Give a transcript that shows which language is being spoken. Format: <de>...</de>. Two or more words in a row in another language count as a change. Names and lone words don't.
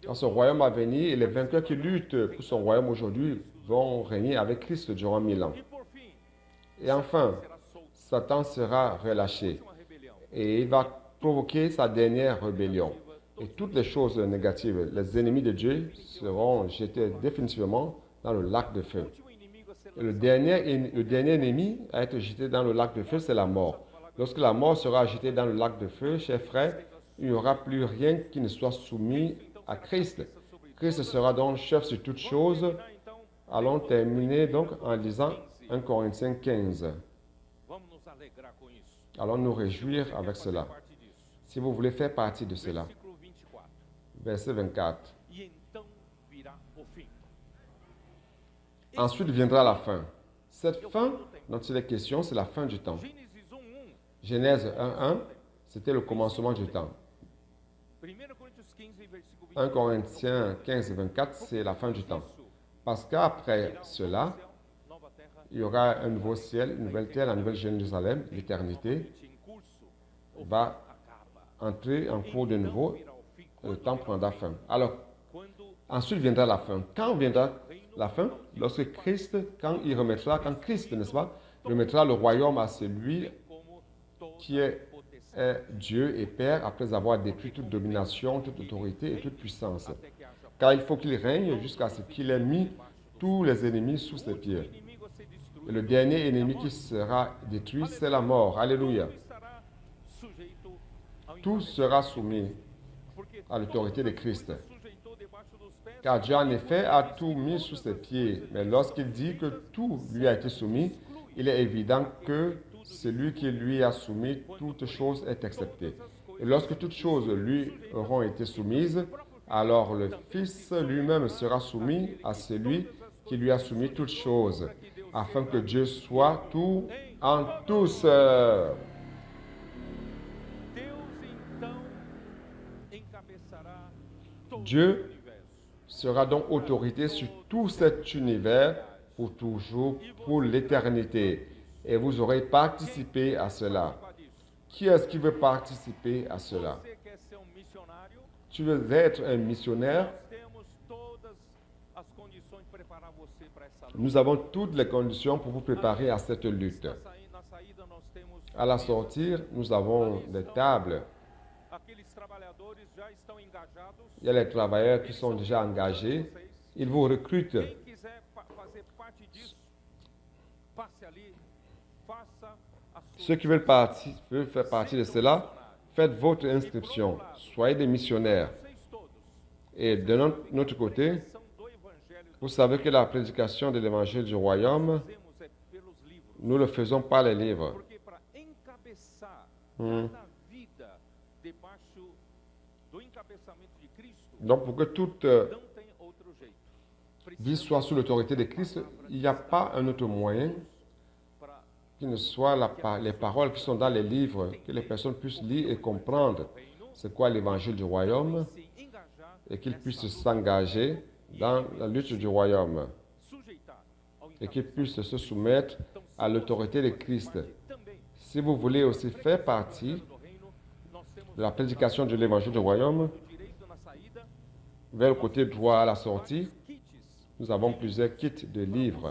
<fr>Dans</fr> <pt>Deus.</pt> <fr>ce royaume à venir, et les vainqueurs qui luttent pour son royaume aujourd'hui vont régner avec Christ durant 1000 ans.</fr> <pt>E por fim,</pt> <fr>Et enfin,</fr> <pt>será solto.</pt> <fr>Satan sera relâché.</fr> <pt>Uma rebelião.</pt> <fr>Et il va provoquer sa dernière rébellion. Et toutes les choses négatives, les ennemis de Dieu, seront jetés définitivement dans le lac de feu.</fr> <pt>O último inimigo a ser</pt> <fr>Et le dernier ennemi à être jeté dans le lac de feu, c'est la mort. Lorsque la mort sera jetée dans le lac de feu, chers frères, il n'y aura plus rien qui ne soit soumis à Christ. Christ sera donc chef sur toutes choses.</fr> <pt>terminar, então,</pt> <fr>Allons terminer donc en lisant 1 Corinthiens 15.</fr> <pt>vamos nos alegrar com isso.</pt> <fr>Allons nous réjouir avec</fr> <pt>Fazer</pt> <fr>cela.</fr> <pt>parte disso.</pt> <fr>Si vous voulez faire partie de cela.</fr> <pt>Versículo 24.</pt> <fr>Verset 24.</fr> <pt>E então virá o fim.</pt> <fr>Ensuite viendra la fin. Cette fin dont il est question, c'est la fin du temps.</fr> <pt>Gênesis 1:1.</pt> <fr>Genèse 1:1, c'était le commencement du temps.</fr> <pt>1 Coríntios 15, versículo 1 24.</pt> <fr>Corinthiens 15, 24, c'est la fin du temps. Parce qu'après cela,</fr> <pt>Nova terra,</pt> <fr>il y aura un nouveau ciel, une nouvelle terre, la nouvelle Jérusalem, l'éternité</fr> <pt>em curso, o</pt> <fr>va</fr> <pt>acaba.</pt> <fr>entrer en cours de nouveau,</fr> <pt>Virá o fim.</pt> <fr>le temps prendra fin. Alors,</fr> <pt>Quando</pt> <fr>ensuite viendra la fin. Quand viendra la fin? Lorsque Christ, quand Christ, n'est-ce pas, remettra le royaume à celui</fr> <pt>como toda</pt> <fr>qui est</fr> <pt>potestade,</pt> <fr>Dieu et Père après avoir détruit toute domination, toute autorité et toute puissance.</fr> <pt>até que haja</pt> <fr>Car il faut qu'il règne jusqu'à ce qu'il ait mis tous les ennemis sous ses pieds.</fr> <pt>inimigo a ser destruído.</pt> <fr>Et le dernier ennemi qui sera détruit, c'est la mort. Alléluia.</fr> <pt>Tudo estará sujeito ao</pt> <fr>Tout sera soumis</fr> <pt>porque</pt> <fr>à l'autorité de Christ.</fr> <pt>sujeitou debaixo dos pés.</pt> <fr>Car Dieu en effet a tout mis sous ses pieds. Mais lorsqu'il dit que tout lui a été soumis, il est évident que celui qui lui a soumis toute chose est accepté. Et lorsque toutes choses lui auront été soumises, alors le Fils lui-même sera soumis à celui qui lui a soumis toutes choses, afin que Dieu soit tout en tous.</fr> <pt>Deus então encabeçará todo</pt> <fr>Dieu</fr> <pt>o universo.</pt> <fr>sera donc autorité sur tout cet univers pour toujours, pour l'éternité. Et vous aurez participé à cela.</fr> <pt>Participa disso.</pt> <fr>Qui est-ce qui veut participer à cela?</fr> <pt>Você quer ser missionário?</pt> <fr>Tu veux être un missionnaire?</fr> <pt>Nós temos todas as condições de preparar você para essa luta.</pt> <fr>Nous avons toutes les conditions pour vous préparer à cette lutte.</fr> <pt>Na saída nós temos</pt> <fr>À la sortir, nous avons des tables.</fr> <pt>aqueles trabalhadores já estão engajados.</pt> <fr>Il y a les travailleurs qui sont déjà engagés. Ils vous recrutent.</fr> <pt>Quem quiser fazer parte disso, passe ali, faça a sua</pt> <fr>Ceux qui veulent faire partie de cela, faites votre inscription. Soyez des missionnaires.</fr> <pt>vocês todos.</pt> <fr>Et de notre côté,</fr> <pt>São do evangelho</pt> <fr>vous savez que la prédication de l'évangile du royaume,</fr> <pt>fazemos pelos livros,</pt> <fr>nous le faisons par les livres.</fr> <pt>porque para encabeçar Hum. cada vida debaixo do encabeçamento de Cristo,</pt> <fr>Donc, pour que toute</fr> <pt>não tem outro jeito.</pt> <fr>vie soit sous l'autorité de Christ, il n'y a pas un autre moyen</fr> <pt>Para</pt> <fr>qui ne soit les paroles qui sont dans les livres, que les personnes puissent lire et comprendre c'est quoi l'évangile du royaume</fr> <pt>se engajar,</pt> <fr>et qu'ils puissent s'engager dans la lutte du royaume.</fr> <pt>sujeitar ao</pt> <fr>et qu'ils puissent se soumettre à l'autorité de Christ. Si vous voulez aussi faire partie de la prédication de l'évangile du royaume, vers le côté droit à la sortie, nous avons plusieurs kits de livres.</fr>